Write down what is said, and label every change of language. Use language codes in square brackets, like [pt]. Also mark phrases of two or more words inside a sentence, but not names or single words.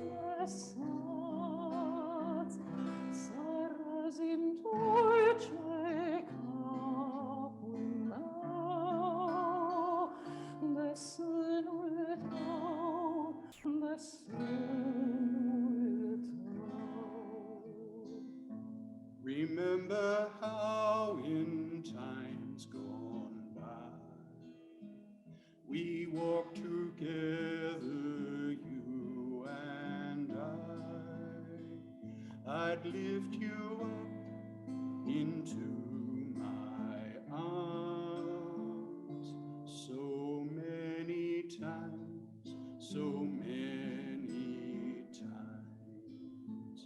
[ro] nesați, să răzim dulce capul meu de sânul tău, de sânul tău. [en] Remember how in times gone by we walked together, you and I'd lift you up into my arms so many times, so many times.